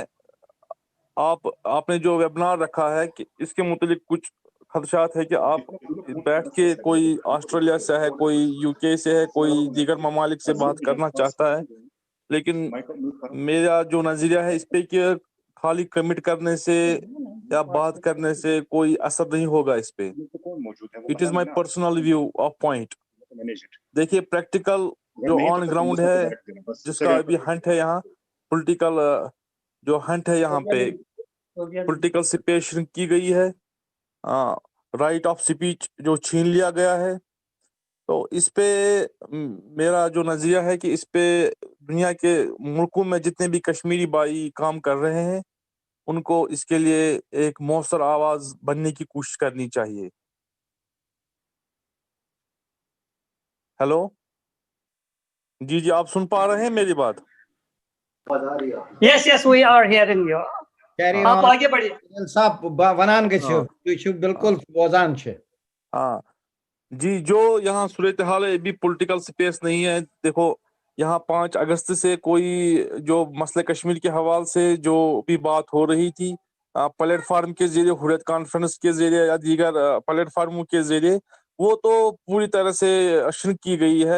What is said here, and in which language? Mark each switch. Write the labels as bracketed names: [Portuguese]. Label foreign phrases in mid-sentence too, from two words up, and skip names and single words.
[Urdu] آپ نے جو ویبینار رکھا ہے کہ اس کے متعلق کچھ خدشات ہے کہ آپ بیٹھ کے کوئی آسٹریلیا سے ہے، کوئی یو کے سے ہے، کوئی دیگر ممالک سے بات کرنا چاہتا ہے، لیکن میرا جو نظریہ ہے اس پے کہ خالی کمٹ کرنے سے یا بات کرنے سے کوئی اثر نہیں ہوگا اس پے. [English] It is my personal view of point. [Urdu] دیکھیے پریکٹیکل جو [English] on ground [Urdu] ہے جس کا ابھی ہنٹ ہے یہاں پولیٹیکل جو ہنٹ ہے یہاں پہ [English] political space [Urdu] کی گئی ہے [English] right of speech [Urdu] جو چھین لیا گیا ہے تو اس پہ میرا جو نظریہ ہے کہ اس پہ دنیا کے ملکوں میں جتنے بھی کشمیری بھائی کام کر رہے ہیں ان کو اس کے لیے ایک مؤثر آواز بننے کی کوشش کرنی چاہیے. ہیلو جی آپ سن پا رہے ہیں میری بات؟ [English] Yes, we are hearing you. [Urdu] آپ آگے بڑھیے. [Kashmiri] صاحب ونان گژھو تُہۍ چھِو بالکل بوزان چھِ. [Urdu] ہاں جی جو یہاں صورتحال ہے ابھی [English] political space [Urdu] نہیں ہے. دیکھو یہاں 5 اگست سے کوئی جو مسئلہ کشمیر کے حوالے سے جو بھی بات ہو رہی تھی پلیٹ فارم کے ذریعے حریت کانفرنس کے ذریعے یا دیگر پلیٹ فارموں کے ذریعے وہ تو پوری طرح سے شرک کی گئی ہے.